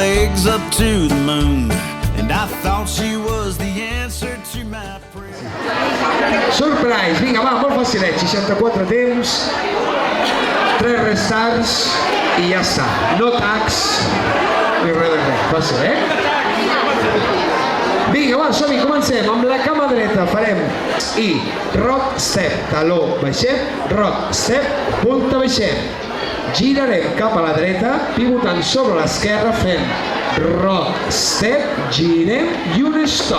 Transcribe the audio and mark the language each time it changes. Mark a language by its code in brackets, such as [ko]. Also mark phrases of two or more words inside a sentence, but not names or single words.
[en] legs up to the moon, and I thought she was the answer to my prayer. Surprise, [ca] vinga va, molt facilet, 64 temps, 3 restants i ja està, no tacs ni res de res, fàcil, Vinga va, som-hi, comencem, amb la cama dreta farem i [en] rock, step, [ca] taló, baixem, [en] rock, step, [ca] punta, baixem, girarem cap a la dreta, pivotant sobre l'esquerra, fem [en] rock, step, [ca] girem i un stop.